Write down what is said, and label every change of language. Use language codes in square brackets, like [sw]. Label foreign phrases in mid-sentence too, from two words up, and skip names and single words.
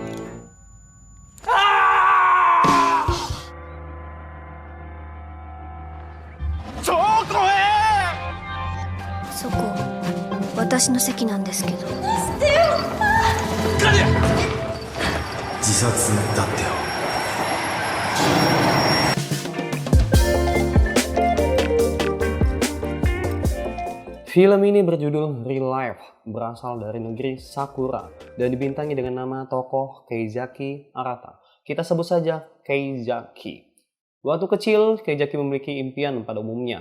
[ja] 超怖え。そこ私の席なんですけど。自殺だってよ。 [id] Film ini berjudul Real Life, berasal dari negeri Sakura, dan dibintangi dengan nama tokoh Keizaki Arata. Kita sebut saja Keizaki. Waktu kecil, Keizaki memiliki impian pada umumnya.